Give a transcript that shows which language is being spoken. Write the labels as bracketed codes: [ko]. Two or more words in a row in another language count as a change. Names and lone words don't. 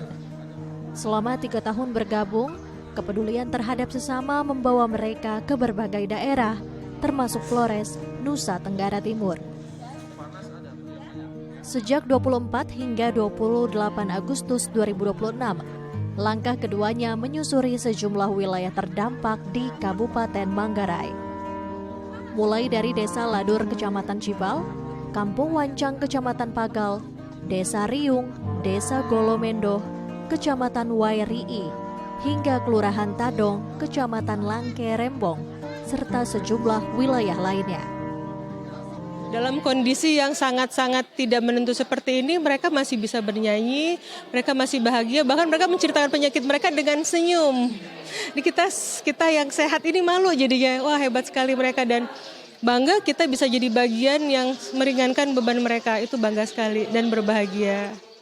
[id] Selama 3 tahun bergabung, kepedulian terhadap sesama membawa mereka ke berbagai daerah, termasuk Flores, Nusa Tenggara Timur. Sejak 24 hingga 28 Agustus 2026, langkah keduanya menyusuri sejumlah wilayah terdampak di Kabupaten Manggarai. Mulai dari Desa Ladur, Kecamatan Cibal, Kampung Wancang, Kecamatan Pagal, Desa Riung, Desa Golomendo, Kecamatan Wairii, hingga Kelurahan Tadong, Kecamatan Langke Rembong, serta sejumlah wilayah lainnya. Dalam kondisi yang sangat-sangat tidak menentu seperti ini, mereka masih bisa bernyanyi, mereka masih bahagia, bahkan mereka menceritakan penyakit mereka dengan senyum. Di kita yang sehat ini malu jadinya, wah hebat sekali mereka, dan bangga kita bisa jadi bagian yang meringankan beban mereka, itu bangga sekali dan berbahagia.